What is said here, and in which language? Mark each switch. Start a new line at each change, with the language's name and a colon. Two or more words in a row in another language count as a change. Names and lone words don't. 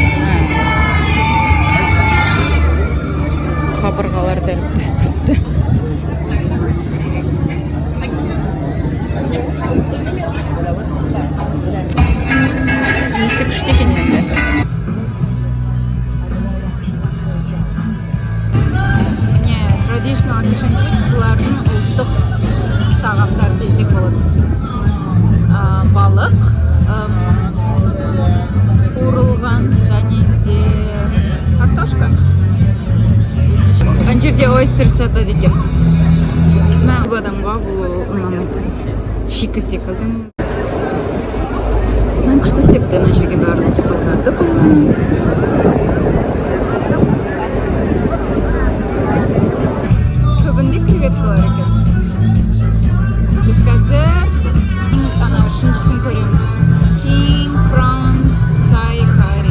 Kazakh: Қабырғаларды іліп тастапты. Иісі күшті екен енді. Міне,
English: traditional fish and chips
Kazakh: бұлардың ұлттық тағамдары десек болады. Балық, қуырылған және де картошка. Ана жерде ойстер сатады екен. Бұл адамға бұл ұнамайды. Шикі секілді. Күшті істепті ана жерге барлық столдарды бұл. Көбінде креветкалар екен. Біз қазір ана үшіншісін көреміз.
English: King Prawn Thai Curry.